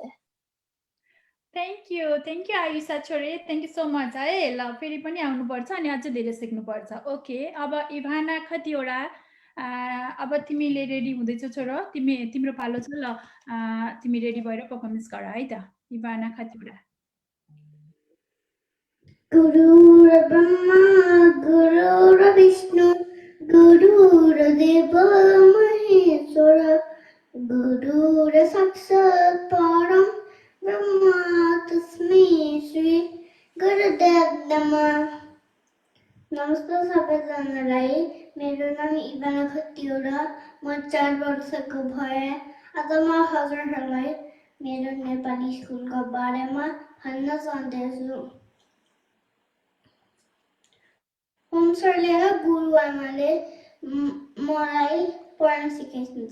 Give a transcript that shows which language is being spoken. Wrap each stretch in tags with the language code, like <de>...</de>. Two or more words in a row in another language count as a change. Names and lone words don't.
<en>thank you आयुषा छोरी, thank you so much है।</en> <ne>ल फेरि पनि आउनुपर्छ अनि अझै धेरै सिक्नुपर्छ। ओके, अब इभाना खतिवडा, अब तिमीले रेडी हुँदैछौ छोरो, तिम्रो पालो छ। ल तिमी रेडी भएर पर्फर्मेन्स गर है त। इभाना खतिवडा।</ne> <sa>गुरुर ब्रह्मा गुरुर विष्णु गुरुर देव महेश्वर गुरुर साक्षात् परम ब्रह्म तस्मै श्री गुरुदेव नमः।</sa> <ne>नमस्ते सबैजनालाई, मेरो नाम इभाना खतिवडा, म 4 वर्षको भएँ। आज म हजुरहरूलाई मेरो नेपाली स्कुलको बारेमा भन्न चाहन्छु। होम सरले र गुरुआमाले मलाई पढ्न सिकाइदिन्छ।</ne>